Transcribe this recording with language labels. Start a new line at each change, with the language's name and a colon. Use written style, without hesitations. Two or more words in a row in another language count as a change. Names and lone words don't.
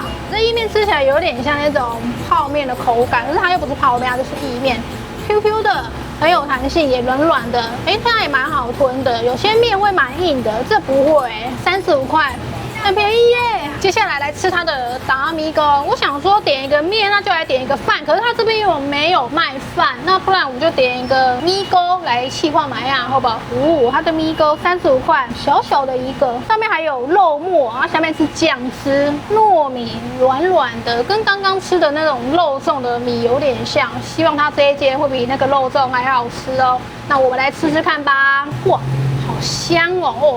Chinese: 這意麵吃起來有點像那種泡麵的口感，可是它又不是泡麵，它就是意面 ，Q 的，很有彈性，也軟軟的。它也蠻好吞的。有些麵會蠻硬的，這不會，35塊。很便宜耶！接下來吃它的達米糕。我想說點一個麵，那就來點一個飯。可是它這邊又沒有賣飯，那不然我們就點一個米糕來企劃買呀，好不好？它的米糕35塊，小小的一個，上面還有肉末，然後下面是醬汁，糯米軟軟的，跟剛剛吃的那種肉粽的米有點像。希望它這一間會比那個肉粽還好吃哦。那我們來吃吃看吧。哇！好香哦！